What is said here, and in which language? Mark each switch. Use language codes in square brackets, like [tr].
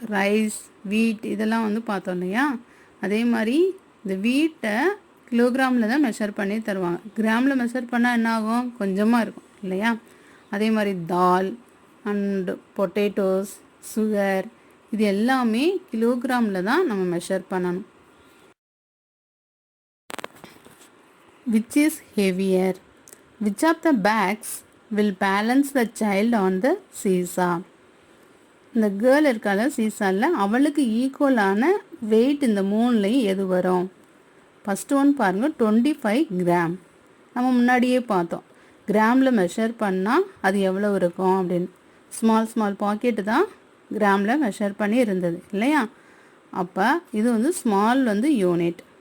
[ta] Rice, வீட் இதெல்லாம் பார்த்தோம் இல்லையா. அதே மாதிரி இந்த வீட்டை கிலோகிராமில் தான் மெஷர் பண்ணி தருவாங்க. கிராமில் மெஷர் பண்ணால் என்ன ஆகும்? கொஞ்சமாக இருக்கும் இல்லையா. அதே மாதிரி தால் அண்டு பொட்டேட்டோஸ், சுகர் இது எல்லாமே கிலோகிராமில் தான் நம்ம மெஷர் பண்ணணும். [en] Which is heavier? Which of the bags will balance the child on the seesaw? [ta] இந்த கேர்ள் இருக்கால சீசாவில், அவளுக்கு ஈக்குவலான வெயிட் இந்த மூணுலையும் எது வரும்? ஃபஸ்ட்டு ஒன் பாருங்கள், 25 கிராம். நம்ம முன்னாடியே பார்த்தோம், கிராமில் மெஷர் பண்ணால் அது எவ்வளோ இருக்கும் அப்படின்னு. ஸ்மால் பாக்கெட்டு தான் கிராமில் மெஷர் பண்ணி இருந்தது இல்லையா. அப்போ இது ஸ்மால் யூனிட்.